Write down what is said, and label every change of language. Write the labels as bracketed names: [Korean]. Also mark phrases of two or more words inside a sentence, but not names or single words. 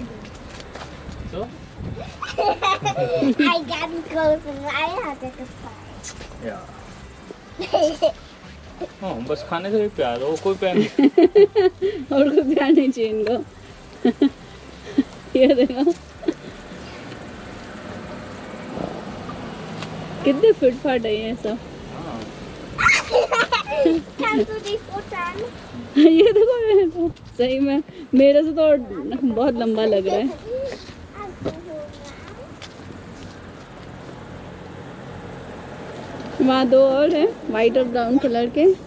[German] So? Ein ganz großes Ei hat er gefallen. Ja. [Hindi] हाँ बस खाने से भी प्यार हो, कोई प्यार नहीं। और कोई प्यार नहीं चाहिए इनको। ये देखो कितने फिटफाट है ये सब। [German] Kannst du dich futtern? [Hindi] ये देखो सही में मेरे से तो बहुत लंबा लग रहा है। वहाँ 2 और है वाइट और ब्राउन कलर के।